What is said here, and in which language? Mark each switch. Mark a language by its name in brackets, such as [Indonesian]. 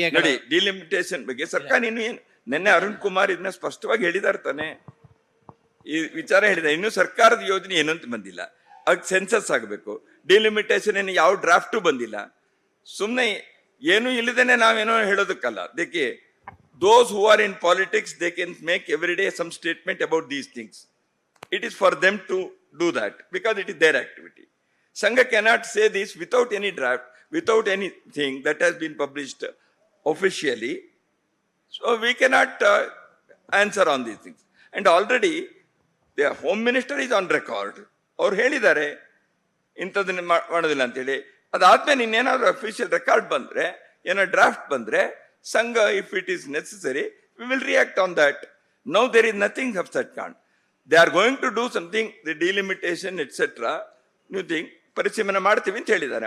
[Kannada] ನೋಡಿ, ಡಿಲಿಮಿಟೇಷನ್ ಬಗ್ಗೆ ಸರ್ಕಾರ ನಿನ್ನೆ ಅರುಣ್ ಕುಮಾರ್ ಇದನ್ನ ಸ್ಪಷ್ಟವಾಗಿ ಹೇಳಿದಾರೆ ತಾನೆ. ಈ ವಿಚಾರ ಹೇಳಿದ, ಇನ್ನು ಸರ್ಕಾರದ ಯೋಜನೆ ಏನು ಅಂತ ಬಂದಿಲ್ಲ. ಅದಕ್ಕೆ ಸೆನ್ಸಸ್ ಆಗಬೇಕು. ಡಿಲಿಮಿಟೇಷನ್ ಏನು ಯಾವ ಡ್ರಾಫ್ಟು ಬಂದಿಲ್ಲ. ಸುಮ್ಮನೆ ಏನು ಇಲ್ಲದೇನೆ ನಾವೇನೋ ಹೇಳೋದಕ್ಕಲ್ಲ. [English] ದೇಕೆ those who are in politics, they can make every day some statement about these things. It is for them to do that because it is their activity. Sangha cannot say this without any draft, without anything that has been published officially. So we cannot answer on these things. And already the Home Minister is on record. [Kannada] ಅವ್ರು ಹೇಳಿದ್ದಾರೆ ಇಂಥದನ್ನ ಮಾಡೋದಿಲ್ಲ ಅಂತೇಳಿ. ಅದಾದ್ಮೇಲೆ ಇನ್ನೇನಾದ್ರು official record ಬಂದ್ರೆ, ಏನೋ draft ಬಂದ್ರೆ, ಸಂಘ [English] If it is necessary we will react on that. Now there is nothing of such kind. They are going to do something, the delimitation etcetera new thing [Kannada] ಪರಿಶೀಲನೆ ಮಾಡ್ತೀವಿ ಅಂತ ಹೇಳಿದ್ದಾರೆ.